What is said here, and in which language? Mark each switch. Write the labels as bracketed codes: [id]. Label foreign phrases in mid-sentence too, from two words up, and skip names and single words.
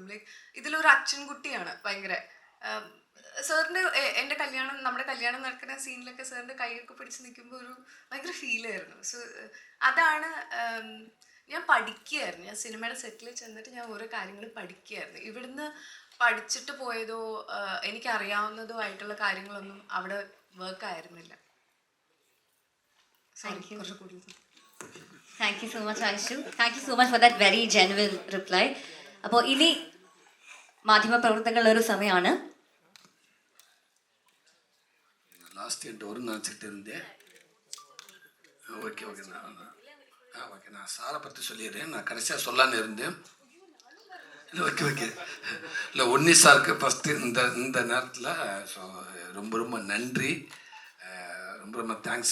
[ml] ലൈക്ക് ഇതിലൊരു അച്ഛൻകുട്ടിയാണ് ഭയങ്കര. സാറിൻ്റെ നമ്മുടെ കല്യാണം നടക്കുന്ന സീനിലൊക്കെ സാറിൻ്റെ കൈയൊക്കെ പിടിച്ച് നിൽക്കുമ്പോൾ ഒരു ഭയങ്കര ഫീലായിരുന്നു. സോ അതാണ് ഞാൻ പഠിക്കുകയായിരുന്നു. ഞാൻ സിനിമയുടെ സെറ്റിൽ ചെന്നിട്ട് ഞാൻ ഓരോ കാര്യങ്ങൾ പഠിക്കുകയായിരുന്നു. ഇവിടുന്ന് പഠിച്ചിട്ട് പോയതോ എനിക്കറിയാവുന്നതോ ആയിട്ടുള്ള കാര്യങ്ങളൊന്നും അവിടെ വർക്ക് ആയിരുന്നില്ല. [en] Thank you so much Aishu. Thank you so much for that very genuine reply. [ml] അപ്പോൾ ഇനി മാധ്യമപ്രവർത്തകരുടെ ഒരു സമയമാണ്. [ta] லாஸ்ட் என்கிட்ட ஒரு நினச்சிக்கிட்டு இருந்தேன். ஓகே நான் சாரை பற்றி சொல்லிடுறேன். நான் கடைசியாக சொல்லான்னு இருந்தேன். ஓகே இல்லை உன்னி சாருக்கு ஃபஸ்ட்டு இந்த நேரத்தில் ஸோ ரொம்ப நன்றி, ரொம்ப தேங்க்ஸ்.